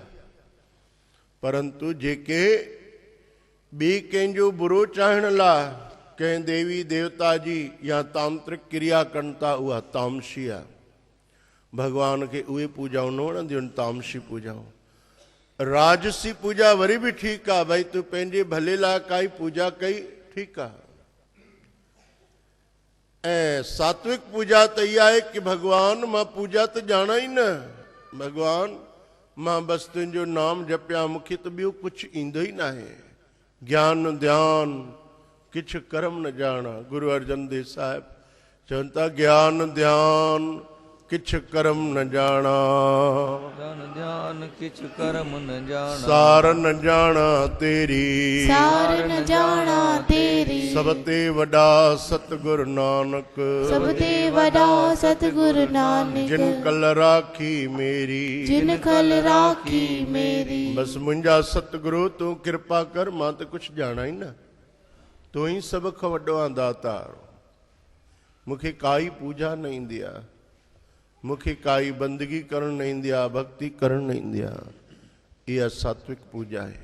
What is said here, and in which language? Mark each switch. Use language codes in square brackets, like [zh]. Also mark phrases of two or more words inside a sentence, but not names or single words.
[sd] परंतु जेके ॿिए कंहिंजो बुरो चाहण लाइ कंहिं देवी देवता जी या तांत्रिक क्रिया कनि था उहा तामसी आहे। भगवान खे उहे पूजाऊं न वणंदियूं आहिनि, तामसी पूजाऊं। राजसी पूजा वरी बि ठीकु आहे, भई तूं पंहिंजे भले लाइ काई पूजा कई, ठीकु आहे। ऐं सात्विक पूजा त इहा आहे कि भगवान मां पूजा त ॼाणा ई न, भगवान मां बसि तुंहिंजो नाम जपिया, मूंखे त ॿियो कुझु ईंदो ई न आहे। [pa] ਗਿਆਨ ਧਿਆਨ ਕਿਛੁ ਕਰਮ ਨ ਜਾਣਾ। [sd] गुरु अर्जन देव साहिब चवनि था [pa] ਗਿਆਨ ਧਿਆਨ ਕਿਛੁ ਕਰਮ ਨ ਜਾਣਾ, ਗਿਆਨ ਧਿਆਨ ਕਿਛੁ ਕਰਮ ਨ ਜਾਣਾ। ਸਾਰ ਨ ਜਾਣਾ ਤੇਰੀ, ਸਾਰ ਨ ਜਾਣਾ ਤੇਰੀ। ਸਬ ਤੇ ਵਡਾ ਸਤਗੁਰੁ ਨਾਨਕ, ਸਬ ਤੇ ਵਡਾ ਸਤਗੁਰੁ ਨਾਨਕ। ਜਿਨ ਕਲ ਰਾਖੀ ਮੇਰੀ, ਜਿਨ ਕਲ ਰਾਖੀ ਮੇਰੀ। [sd] बस मुंहिंजा सतगुरु तूं कृपा कर, मां त कुझु ॼाणा ई न, तूं ई सभ खां वॾो आहे दातार। मूंखे काई पूजा न ईंदी आहे, मूंखे काई बंदगी करण न ईंदी आहे, भक्ति करण न ईंदी आहे। इहा सात्विक पूजा आहे।